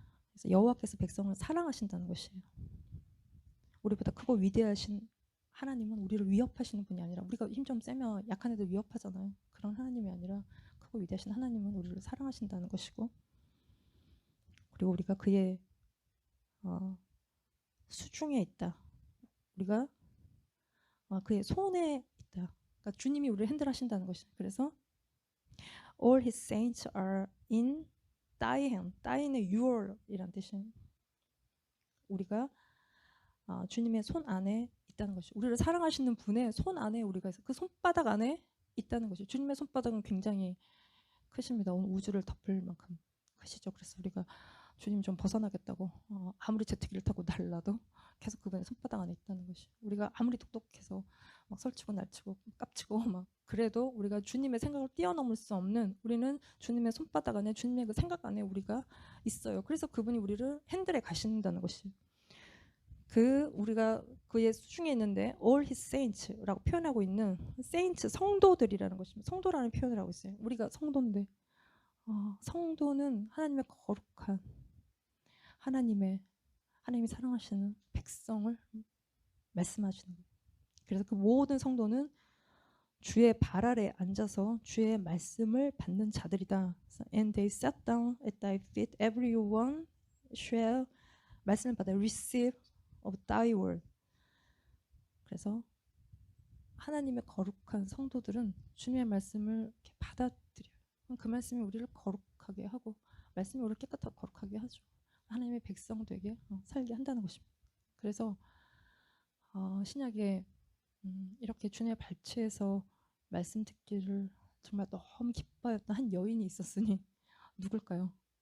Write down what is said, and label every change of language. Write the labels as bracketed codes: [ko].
[ko] 그래서 여호와께서 백성을 사랑하신다는 것이에요. 우리보다 크고 위대하신 하나님은 우리를 위협하시는 분이 아니라, 우리가 힘 좀 세면 약한 애들 위협하잖아요. 그런 하나님이 아니라 크고 위대하신 하나님은 우리를 사랑하신다는 것이고, 그리고 우리가 그의 수중에 있다. 우리가 그의 손에 있다. 그러니까 주님이 우리를 핸들하신다는 것이죠. 그래서 [en] all his saints are in thy hand. [ko] thy는 your이란 뜻이에요. 우리가 주님의 손 안에 있다는 것이, 우리를 사랑하시는 분의 손 안에 우리가 있어. 그 손바닥 안에 있다는 것이. 주님의 손바닥은 굉장히 크십니다. 온 우주를 덮을 만큼 크시죠. 그래서 우리가 주님 좀 벗어나겠다고 아무리 제트기를 타고 날라도 계속 그분의 손바닥 안에 있다는 것이. 우리가 아무리 똑똑해서 막 설치고 날치고 깝치고 막 그래도 우리가 주님의 생각을 뛰어넘을 수 없는, 우리는 주님의 손바닥 안에, 주님의 그 생각 안에 우리가 있어요. 그래서 그분이 우리를 핸들해 가신다는 것이. 우리가 그의 수중에 있는데 [en] all his saints [ko] 라고 표현하고 있는 saints, 성도들이라는 것입니다. 성도라는 표현을 하고 있어요. 우리가 성도인데 성도는 하나님의 거룩한, 하나님이 사랑하시는 백성을 말씀하시는 거예요. 그래서 그 모든 성도는 주의 발 아래 앉아서 주의 말씀을 받는 자들이다. [en] And they sat down at thy feet, everyone shall, [ko] 말씀을 받아 [en] receive of thy word. [ko] 그래서 하나님의 거룩한 성도들은 주님의 말씀을 이렇게 받아들여요. 그 말씀이 우리를 거룩하게 하고, 말씀이 우리를 깨끗하고 거룩하게 하죠. 하나님의 백성 되게 살게 한다는 것입니다. 그래서 신약에 이렇게 주님의 발치에서 말씀 듣기를 정말 너무 기뻐했던 한 여인이 있었으니 누굴까요?